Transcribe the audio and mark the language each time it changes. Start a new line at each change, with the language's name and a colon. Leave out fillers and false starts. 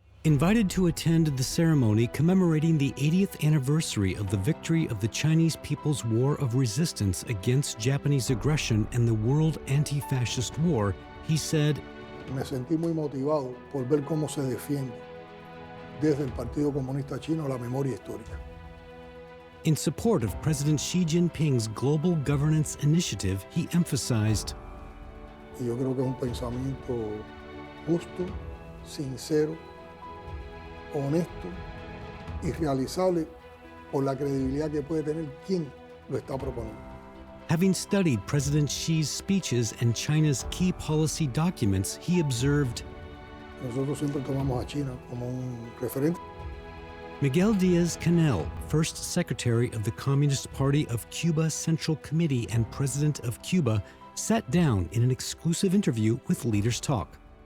English: Invited to attend the ceremony commemorating the 80th anniversary of the victory of the Chinese People's War of Resistance against Japanese aggression and the World Anti-Fascist War, he said,
Spanish: Me sentí muy motivado por ver cómo se defiende desde el Partido Comunista Chino la memoria histórica.
English: In support of President Xi Jinping's Global Governance Initiative, he emphasized,
Spanish: Y yo creo que es un pensamiento justo, sincero, honesto y realizable por la credibilidad que puede tener quien lo está proponiendo.
English: Having studied President Xi's speeches and China's key policy documents, he observed,
Spanish: Nosotros siempre tomamos a China como un referente.
English: Miguel Díaz-Canel, first Secretary of the Communist Party of Cuba Central Committee and President of Cuba, sat down in an exclusive interview with Leaders Talk.